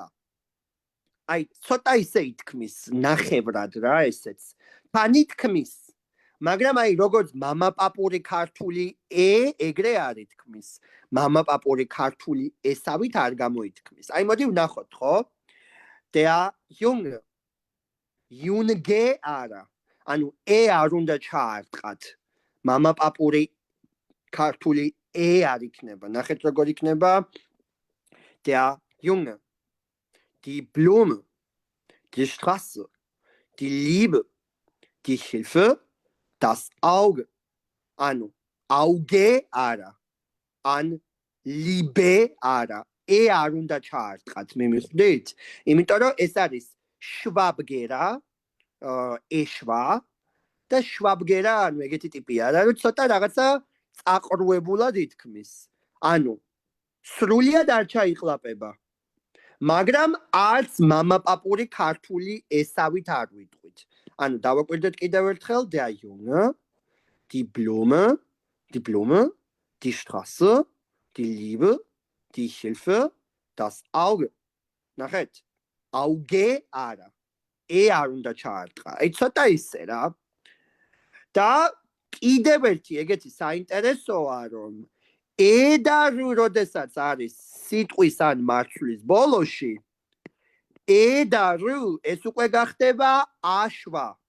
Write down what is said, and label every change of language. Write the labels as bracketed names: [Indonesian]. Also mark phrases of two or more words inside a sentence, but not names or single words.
[Georgian] აი, ცოტა ისე ითქმის, ნახევრად რა ესეც. თან ითქმის, მაგრამ აი როგორც მამაპაპური ქართული ეგრე არ ითქმის. მამაპაპური ქართული ესავით არ გამოითქმის. აი მოდი ვნახოთ, ხო? [German] Der Junge. [Georgian] Junge არა. ანუ არ უნდა ჩაარტყათ. მამაპაპური ქართული არ იქნება. ნახეთ როგორ იქნება. [German] Der Junge. Die Blume. Die Straße. Die Liebe. Die Hilfe. Das Auge. ანუ Auge არა. [Georgian] ან Liebe არა. არ უნდა ჩაარტყათ, მე მიხვდით? იმიტომ რომ ეს არის შვაბგერა, ეშვა და შვაბგერა, ანუ ეგეთი ტიპი არა, რომ ცოტა რაღაცა წაყრუებულად ითქმის. ანუ სრულიად არ ჩაიყლაპება. მაგრამ არც მამაპაპური ქართული ესავით არ ვიტყვით. ანუ დავაკვირდეთ კიდევ ერთხელ, [German] der Junge, die Blume, die Straße, die Liebe, die Hilfe, das Auge. [Georgian] ნახეთ, Auge არა. არ უნდა ჩაარტყა. აი ცოტა ისე რა. და კიდევ ერთი ეგეთი საინტერესოა, რომ და როდესაც არის სიტყვის ან მარცვლის ბოლოში, და ეს უკვე გახდება აშვა.